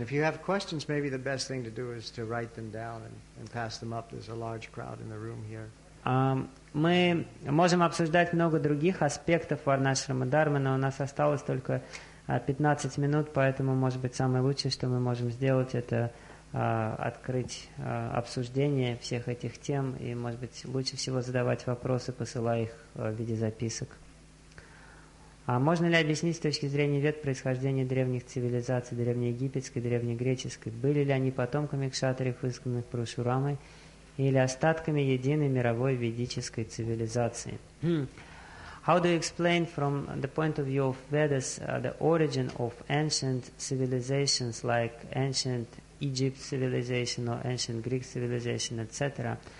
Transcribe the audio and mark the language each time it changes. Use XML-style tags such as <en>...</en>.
<en>If you have questions, maybe the best thing to do is to write them down and pass them up. There's a large crowd in the room here.</en> <ru>Мы можем обсуждать много других аспектов Варнашрама Дармы, но у нас осталось только 15 минут, поэтому, может быть, самое лучшее, что мы можем сделать, это открыть обсуждение всех этих тем, и, может быть, лучше всего задавать вопросы, посылая их в виде записок. А можно ли объяснить с точки зрения вед происхождение древних цивилизаций, древнеегипетской, древнегреческой? Были ли они потомками кшатриев, изгнанных Парашурамой, или остатками единой мировой ведической цивилизации?</ru> <en>How do you explain from the point of view of Vedas the origin of ancient civilizations like ancient Egypt civilization or ancient Greek civilization, etc.,</en>